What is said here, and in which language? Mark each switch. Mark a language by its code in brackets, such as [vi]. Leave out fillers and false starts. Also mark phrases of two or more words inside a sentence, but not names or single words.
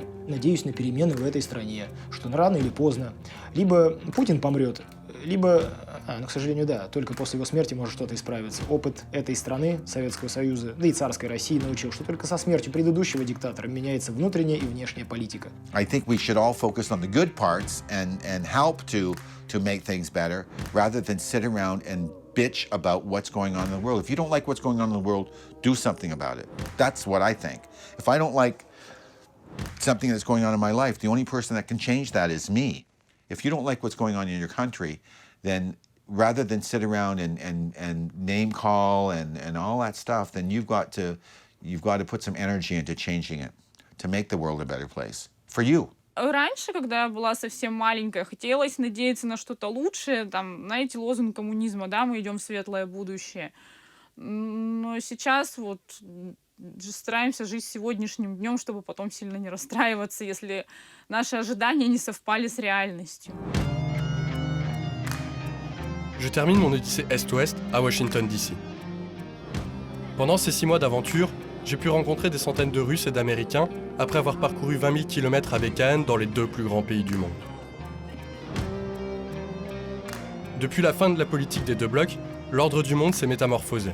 [ru] Надеюсь на перемены в этой стране, что рано или поздно либо Путин помрет, либо, к сожалению, да, только после его смерти может что-то исправиться. Опыт этой страны, Советского Союза, да и царской России научил, что только со смертью предыдущего диктатора меняется внутренняя и внешняя политика. [en] I think we should all focus on the good parts and help to make things better, rather than sit around and bitch about what's going on in the world. If you don't like what's going on in the world, do something about it. That's what I think. If I don't like something that's going on in my life, the only person that can change that is me. If you don't like what's going on in your country, then rather than sit around and name call and all that stuff, then you've got to put some energy into changing it, to make the world a better place for you. [ru] Раньше, когда я была совсем маленькая, хотелось надеяться на что-то лучшее, там, знаете, лозунг коммунизма, да, мы идем в светлое будущее. Но сейчас вот стараемся жить сегодняшним днем, чтобы потом сильно не расстраиваться, если наши ожидания не совпали с реальностью. [fr] Je termine mon odyssée Est-Ouest à Washington, D.C. Pendant ces 6 mois d'aventure, j'ai pu rencontrer des centaines de Russes et d'Américains après avoir parcouru 20 000 km avec Anne dans les 2 plus grands pays du monde. Depuis la fin de la politique des 2 blocs, l'ordre du monde s'est métamorphosé.